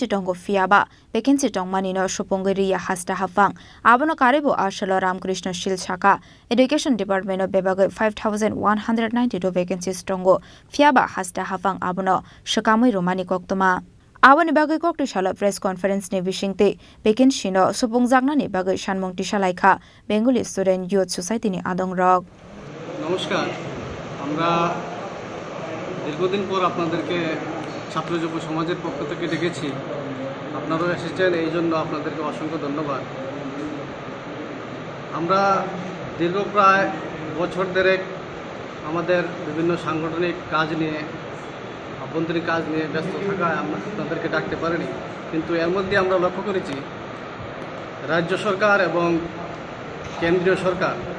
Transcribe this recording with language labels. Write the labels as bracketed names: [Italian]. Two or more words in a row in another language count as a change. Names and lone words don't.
[Kok Borok] tongo fiaba vacancy tongmani no supongri ya hasta hafang abono karibo ashalo Ramkrishna Sil Shaka [English] Education Department [Kok Borok] of Bebagai 5192 vacancies tongo fiaba hasta hafang abono shakamai romani koktoma Awani bagai Koktisalo [English] press conference [Kok Borok] ni bishingte vacancy no supongjaknani bagai sanmung tisalaikha Bengali Student Youth Society ni adongrok [Bangla] নমস্কার আমরা দীর্ঘদিন পর আপনাদেরকে ছাত্র যুব সমাজের পক্ষ থেকে ডেকেছি আপনারাও এসেছেন এই জন্য আপনাদেরকে অসংখ্য ধন্যবাদ আমরা দীর্ঘ প্রায় বছর দেড়েক আমাদের বিভিন্ন সাংগঠনিক কাজ নিয়ে আভ্যন্তরীণ কাজ নিয়ে ব্যস্ত থাকায় আমরা আপনাদেরকে ডাকতে পারিনি কিন্তু এর মধ্যে আমরা লক্ষ্য করেছি রাজ্য সরকার এবং কেন্দ্রীয় সরকার